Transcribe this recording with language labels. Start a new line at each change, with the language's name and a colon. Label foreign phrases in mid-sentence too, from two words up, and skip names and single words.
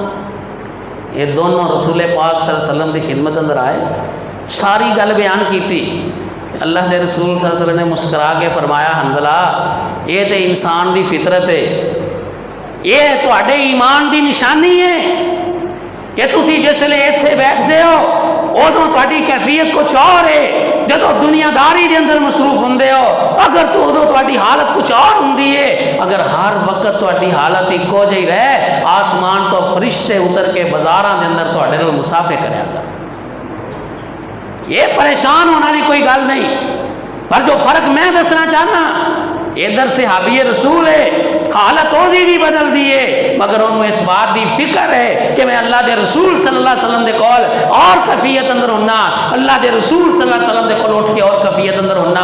Punjabi: یہ دونوں رسول پاک
Arabic: صلی اللہ علیہ وسلم
Punjabi: دی خدمت اندر آئے، ساری گل بیان کی تھی۔ اللہ دے رسول
Arabic: صلی اللہ علیہ وسلم
Punjabi: نے مسکرا کے فرمایا حنظلہ یہ تے انسان دی فطرت ہے، یہ تواڈے ایمان دی نشانی ہے کہ تسی جس لئے اتھے بیٹھتے ہو ادوں تواڈی کیفیت کچھ اور ہے، جدو دنیا داری دے اندر مصروف ہوندے ہو اگر تو ادوں تواڈی حالت کچھ اور ہوندی ہے۔ اگر ہر وقت تواڈی حالت ایکو جہی رہے، آسمان تو فرشتے اتر کے بازاراں دے اندر تواڈے نال مسافے کریا کر، یہ پریشان ہونا دی کوئی گل نہیں۔ پر جو فرق میں دسنا چاہنا، ادھر صحابی رسول ہے، حالت وہ بھی بدل دیے، مگر انہوں اس بات دی فکر ہے کہ میں اللہ دے رسول
Arabic: صلی اللہ علیہ وسلم
Punjabi: دے کول اور کفیت اندر ہونا، اللہ دے رسول
Arabic: صلی اللہ علیہ وسلم
Punjabi: دے کول اٹھ کے اور کفیت اندر ہونا۔